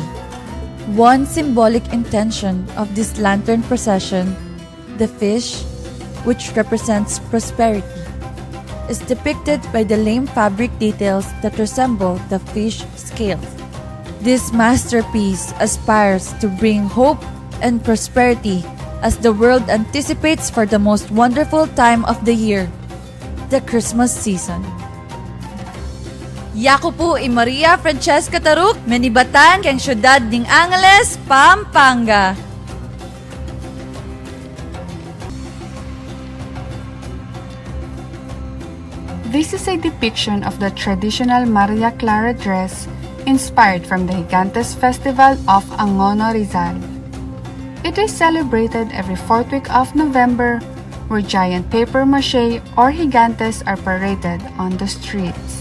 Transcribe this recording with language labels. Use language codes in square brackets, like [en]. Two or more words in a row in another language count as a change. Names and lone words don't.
[en] One symbolic intention of this lantern procession, the fish, which represents prosperity, is depicted by the lame fabric details that resemble the fish scales. This masterpiece aspires to bring hope and prosperity as the world anticipates for the most wonderful time of the year, the Christmas season. [pam] Yako po i Maria Francesca Taruk, menibatan kang syudad ning Angeles, Pampanga. [en] This is a depiction of the traditional Maria Clara dress inspired from the Gigantes Festival of Angono Rizal. It is celebrated every fourth week of November, where giant papier-mâché or gigantes are paraded on the streets.